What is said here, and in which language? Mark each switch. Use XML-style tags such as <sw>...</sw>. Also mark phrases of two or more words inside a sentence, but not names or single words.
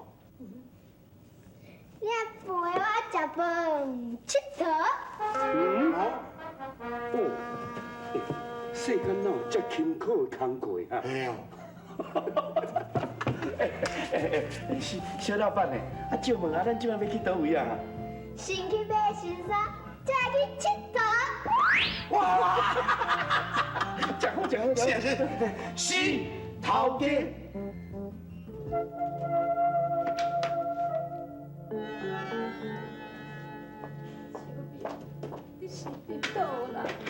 <nan>你也陪我食饭佚佗。世间哪有遮轻巧的工课啊？哎呀，小老板呢？啊，借问啊，咱今晚要去倒位啊？先去买新衫，再去佚佗。哇！真好，是是头家。你是伫倒啦？</nan>